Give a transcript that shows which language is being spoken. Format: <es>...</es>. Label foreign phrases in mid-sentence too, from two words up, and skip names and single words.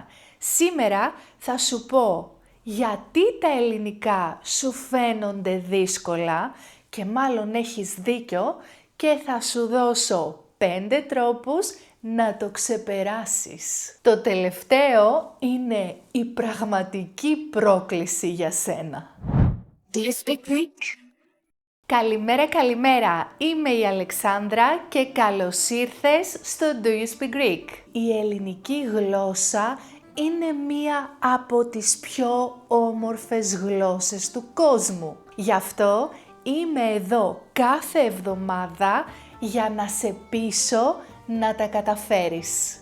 <el>Σήμερα θα σου πω γιατί τα ελληνικά σου φαίνονται δύσκολα και μάλλον έχεις δίκιο και θα σου δώσω 5 τρόπους να το ξεπεράσεις. Το τελευταίο είναι η πραγματική πρόκληση για σένα.</el> <en>Do you speak Greek?</en> <el>Καλημέρα! Είμαι η Αλεξάνδρα και καλώς ήρθες στο Do You Speak Greek. Η ελληνική γλώσσα είναι μία από τις πιο όμορφες γλώσσες του κόσμου. Γι' αυτό είμαι εδώ κάθε εβδομάδα για να σε πείσω να τα καταφέρεις.</el>